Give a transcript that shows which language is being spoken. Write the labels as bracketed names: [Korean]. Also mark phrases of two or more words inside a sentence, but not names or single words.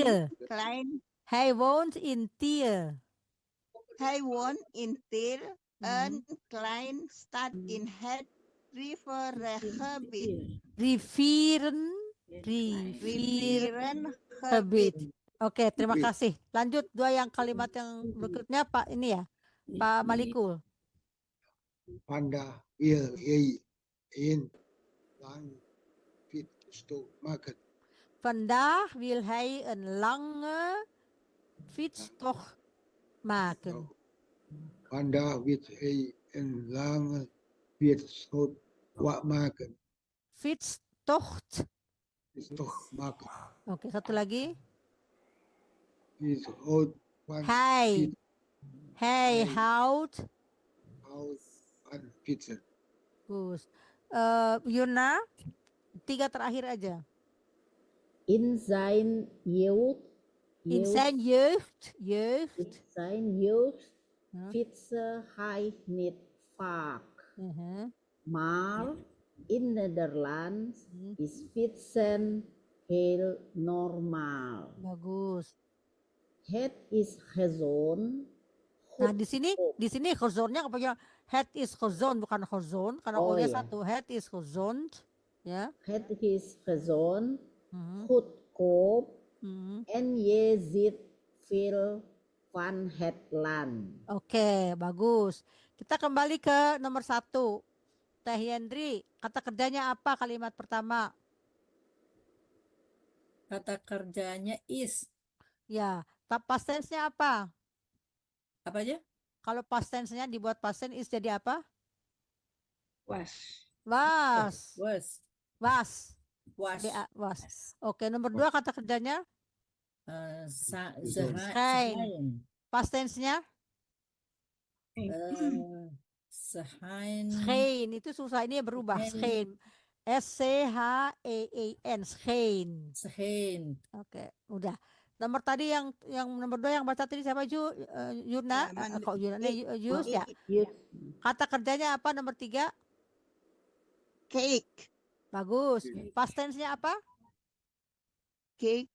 [Dutch] een klein. Hij woont in Tiel. Hij woont in Tiel, Mhm. een klein stad in het rivierengebied. Rivierengebied. Rivierengebied. [Indonesian] Oke, terima [Dutch] Gebied. [Indonesian] kasih. Lanjut yang kalimat yang berikutnya Pak ini ya, Pak Malikul. [Dutch] Panda wil hij een lang fietstocht maken. Vandaag wil hij een lange fietstocht maken. Panda wil hij een lange fietstocht maken. Fietstocht. Fietstocht maken. [Indonesian] Oke, satu lagi. [Dutch] Fietstocht van Hij Hij. houdt. van fietsen. [Indonesian] Bagus. Yuna, 3 terakhir aja. [Dutch] In zijn jeugd. In zijn jeugd. In zijn jeugd Ja. fietste hij niet vaak. Mhm. Maar in Nederland Hmm. is fietsen heel normaal. [Indonesian] Bagus. [Dutch] Het is gezond. [Indonesian] Nah, di sini gezonnya kepanjangan [Dutch] het is gezond [Indonesian] bukan gezond karena Oh, O-nya iya. satu. [Dutch] Het is gezond, ya. Het is gezond, Mhm. goedkoop Mhm. en je ziet veel van het land. [Indonesian] Oke, bagus. Kita kembali ke nomor 1. Teh Yendri, kata kerjanya apa kalimat pertama? Kata kerjanya is. Ya, [English] past tense- [Indonesian] nya apa? Apa aja? Kalau [English] past tense- [Indonesian] nya dibuat [English] past tense [Indonesian] is jadi apa? [Dutch] Was. Was. Was. Was. Was. Was. [Indonesian] Oke, nomor 2 kata kerjanya [Dutch] Zijn. [English] past tense- [Indonesian] nya schijn. Itu susah, ini berubah. [Dutch] Schijn. S-C-H-E-E-N. Schijn. Schijn. [Indonesian] Oke, udah. Nomor tadi yang nomor 2 yang baca tadi siapa Yuna? Kok Yuna? Yus ya. Kata kerjanya apa nomor 3? Cake. Bagus. [English] Past tense- [Indonesian] nya apa? Cake.